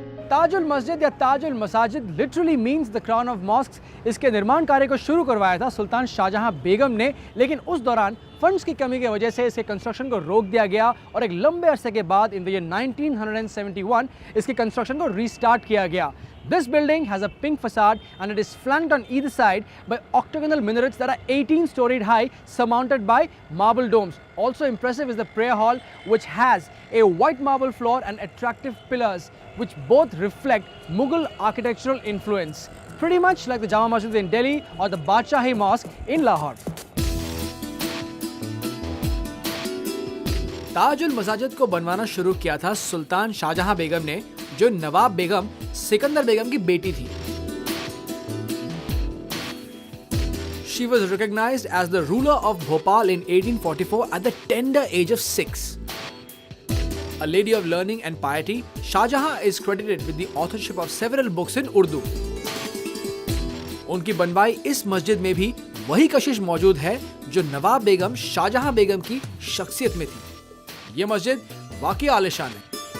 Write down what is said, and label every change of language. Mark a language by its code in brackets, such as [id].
[en] ताजुल मस्जिद या Tajul Masajid literally means the crown of mosques. [hi] इसके निर्माण कार्य को शुरू करवाया था सुल्तान शाहजहां बेगम ने, लेकिन उस दौरान फंड्स की कमी की वजह से इसके कंस्ट्रक्शन को रोक दिया गया और एक लंबे अरसे के बाद [en] in the year 1971 [hi] इसके कंस्ट्रक्शन को रीस्टार्ट किया गया. [en] This building has a pink facade and it is flanked on either side by octagonal minarets that are 18-storied high, surmounted by marble domes. Also impressive is the prayer hall, which has a white marble floor and attractive pillars, which both reflect Mughal architectural influence, pretty much like the Jama Masjid in Delhi or the Badshahi Mosque in Lahore. [hi] Tajul मसाजिद को बनवाना शुरू किया था सुल्तान शाहजहां बेगम ने, जो नवाब बेगम सिकंदर बेगम की बेटी थी. [en] She was recognized as the ruler of Bhopal in 1844 at the tender age of 6. A lady of learning and piety, Shahjahan is credited with the authorship of several books in Urdu. [hi] उनकी बनवाई इस मस्जिद में भी वही कशिश मौजूद है जो नवाब बेगम शाहजहां बेगम की शख्सियत में थी. ये मस्जिद वाकई आलिशान है.